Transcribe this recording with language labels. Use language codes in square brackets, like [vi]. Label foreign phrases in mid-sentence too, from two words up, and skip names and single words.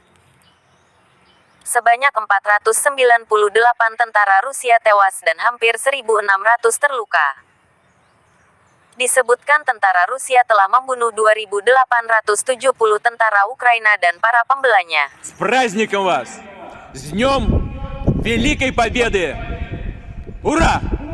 [id] Sebanyak 498 tentara Rusia tewas dan hampir 1.600 terluka. Disebutkan tentara Rusia telah membunuh 2.870 tentara Ukraina dan para pembelanya. [ru] С праздником вас! С Днем Великой Победы! Ура!